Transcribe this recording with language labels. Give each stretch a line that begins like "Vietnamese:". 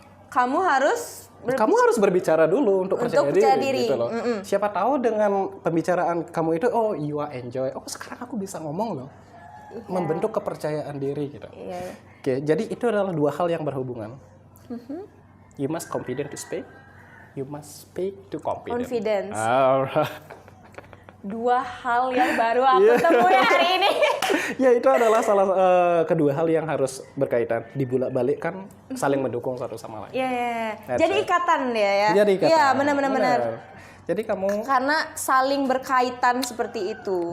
Indonesian: Kamu harus Kamu harus berbicara dulu untuk percaya diri. gitu loh. Siapa tahu dengan pembicaraan kamu itu,
English: oh you are enjoy.
Indonesian: Oh sekarang aku bisa ngomong loh. Membentuk kepercayaan diri gitu. Iya. Oke, jadi itu adalah dua hal yang berhubungan.
English: You must confident to speak. You must speak to confident. Confidence. Alright.
Indonesian: Dua hal yang baru aku temui hari ini. Ya itu adalah kedua hal yang harus berkaitan. Dibulak-balik kan saling mendukung satu sama lain. Iya.
English: That's
Indonesian: Jadi
English: it.
Indonesian: ikatan ya. Jadi ikatan. Iya, benar. Jadi kamu Karena saling berkaitan seperti itu.